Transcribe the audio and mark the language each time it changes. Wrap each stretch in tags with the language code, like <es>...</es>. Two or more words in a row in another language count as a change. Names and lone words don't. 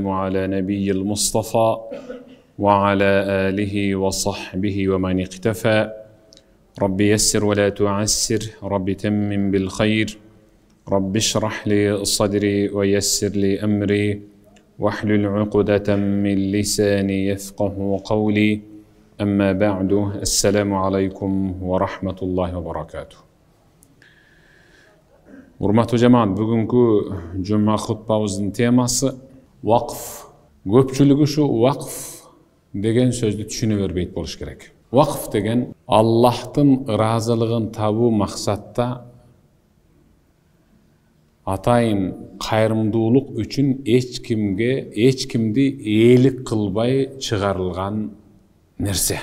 <ar>على نبي المصطفى وعلى آله وصحبه ومن اقتفى رب يسر ولا تعسر رب تمم بالخير رب اشرح لي صدري ويسر لي أمري واحلل عقدة من لساني يفقه قولي أما بعد السلام عليكم ورحمة الله وبركاته.</ar> <ky>Урматтуу жамаат, бүгүнкү жума хутбабыздын темасы вакф. Көпчүлүгү ушу вакф деген сөздү түшүнө бербейт болуш керек. Вакф деген Аллахтын ыраазылыгын табуу максатта атайын кайрымдуулук үчүн эч кимди ээлик кылбай чыгарылган нерсе.</ky>